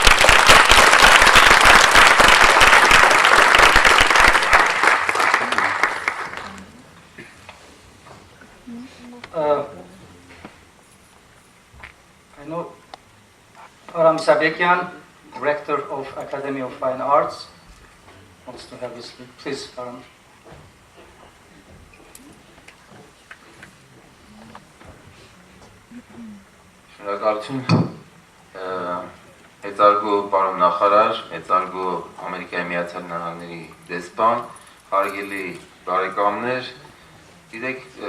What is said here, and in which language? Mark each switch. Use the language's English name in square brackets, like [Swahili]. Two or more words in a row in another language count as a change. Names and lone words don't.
[English] I know Aram Sabekian, Rector of Academy of Fine Arts, wants to have his speech. Please, Aram. [Armenian] Շնորհակալություն, մեծարգո պարոն նախարար, մեծարգո Ամերիկայի Միացյալ Նահանգների դեսպան, հարգելի բարեկամներ, գիտեք,